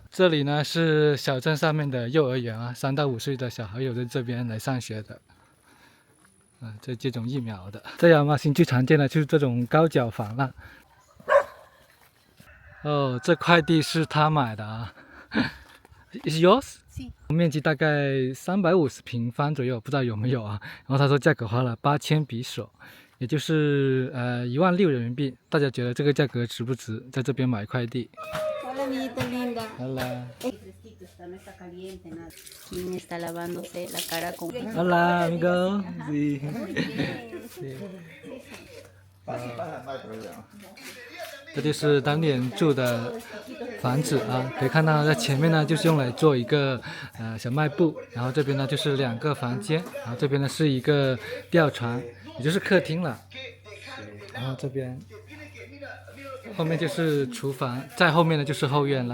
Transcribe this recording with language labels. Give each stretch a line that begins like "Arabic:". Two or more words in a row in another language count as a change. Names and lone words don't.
Chinese: 这里呢是小镇上面的幼儿园啊，3到5岁的小孩有在这边来上学的。这接种疫苗的，在亚马逊最常见的就是这种高脚房了。哦，这块地是他买的啊。
English: Is yours？
Chinese: 面积大概350平方左右，不知道有没有啊？然后他说价格花了8000比索，也就是16000人民币。大家觉得这个价格值不值？在这边买一块地。
Spanish: Hola, amiguita linda. Hola. No está caliente nada. ¿Quién está lavándose la cara con? Hola, amigo. Sí. Sí.
Chinese: 这就是当地人住的房子啊，可以看到在前面呢就是用来做一个小卖部，然后这边呢就是2个房间，然后这边呢是一个吊床，也就是客厅了，然后这边后面就是厨房，在后面呢就是后院了。